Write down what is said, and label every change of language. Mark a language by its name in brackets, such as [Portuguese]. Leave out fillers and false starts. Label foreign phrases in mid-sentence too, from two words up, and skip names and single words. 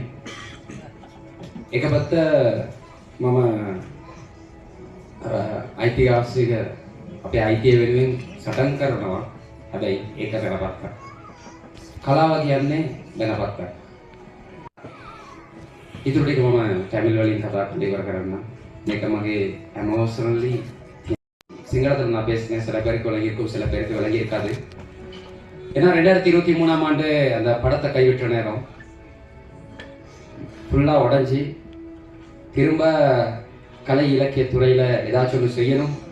[Sinhala] එක පැත්ත මම අයිතිවාසික අපේ අයිතිය වෙනුවෙන් සටන් කරනවා. හැබැයි ඒක වෙනපත්තක්. කලාව කියන්නේ වෙනපත්තක්. ඉතුරු ටික මම ටැමිල් වලින් කතා කරලා ඉවර කරන්න. මේක මගේ [Tamil] எமோஷனலி சிங்களத்தில் நான் பேசினேன். சில பேருக்கு விளங்கியிருக்கும், சில பேருக்கு விளங்கியிருக்காது. ஏன்னா 2023ஆம் ஆண்டு அந்த படத்தை கைவிட்ட நேரம் ஃபுல்லாக உடஞ்சி திரும்ப கலை இலக்கிய துறையில் ஏதாச்சும் ஒன்று செய்யணும்.